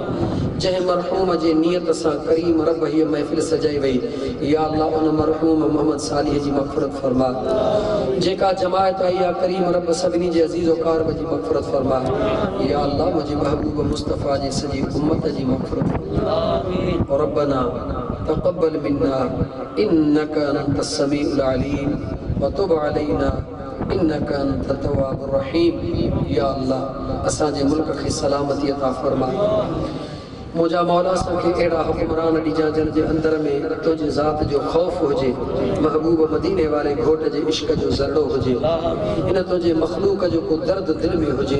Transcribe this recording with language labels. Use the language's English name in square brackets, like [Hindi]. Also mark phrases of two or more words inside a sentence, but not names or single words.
[Sindhi] जंहिं मरहूम जे नियत सां करीम रब हीअ महफ़िल सजाई वई, या अल्लाह उन मरहूम मोहम्मद सालिह जी मग़फ़िरत फरमा। जेका जमायत आई या करीम रब सभिनी जे अज़ीज़ वकार जी मग़फ़िरत फरमा। या अल्लाह मुंहिंजे महबूब मुस्तफ़ा जी सॼी उम्मत जी मग़फ़िरत फरमा। [Arabic] ربنا تقبل منا إنك أنت السميع العليم و تب علينا إنك أنت التواب الرحيم. [Sindhi] या अल्लाह असांजे मुल्क खे सलामती अता फरमा। मुंहिंजा मौला असांखे अहिड़ा हुक्मरान ॾिजां जिन जे अंदर में तुंहिंजी ज़ात जो ख़ौफ़ हुजे, महबूब मदीने वारे घोट जे इश्क जो ज़रड़ो हुजे, इन तुंहिंजे मख़लूक जो को दर्द दिल में हुजे।